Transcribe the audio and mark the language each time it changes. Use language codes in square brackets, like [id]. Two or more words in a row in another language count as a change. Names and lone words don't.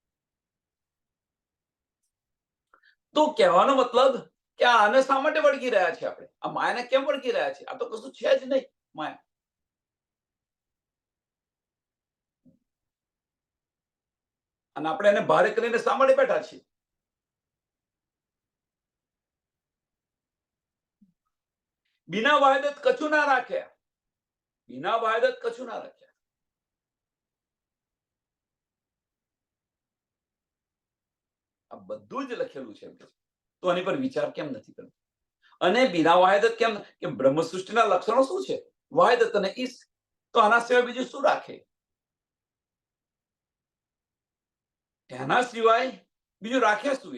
[gu] તો કહેવાનો મતલબ કે આને શા માટે વળગી રહ્યા છે આપણે? આ માયાને કેમ વળગી રહ્યા છે? આ તો કશું છે જ નહીં માયા. અને આપણે એને ભારે કરીને શા માટે બેઠા છીએ? [hi] बिना वाहिदत कछु ना राख्या. बिना वाहिदत कछु ना राख्या. [gu] આ બધું જ લખેલું છે. તો આની પર વિચાર કેમ નથી કરતો? અને બિના વાહિદત કેમ? કે બ્રહ્મ સૃષ્ટિના લક્ષણો શું છે? વાહિદત અને ઈશ. તો આના સિવાય બીજું શું રાખે? એના સિવાય બીજું રાખે શું?